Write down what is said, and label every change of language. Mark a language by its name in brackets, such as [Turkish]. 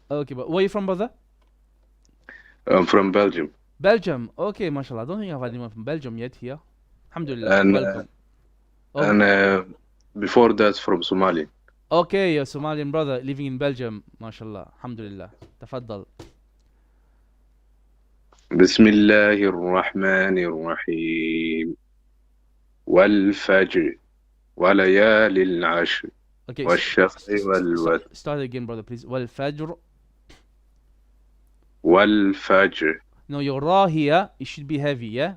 [English] Okay, but where are you from, brother? I'm from Belgium. Belgium. Okay, mashallah. I don't think I've had anyone from Belgium yet here. Alhamdulillah. And, Welcome. And before that from Somalia. Okay, you're a Somalian brother living in Belgium. Mashallah. Alhamdulillah. Tafaddal. [Arabic] بسم الله الرحمن الرحيم والفجر وليال العشر [English] Okay, [Arabic] والشفع والوتر. [English] Start again, brother, please. [Arabic] Wal-Fajr. والفجر. [English] No, your ra here, it should be heavy, yeah?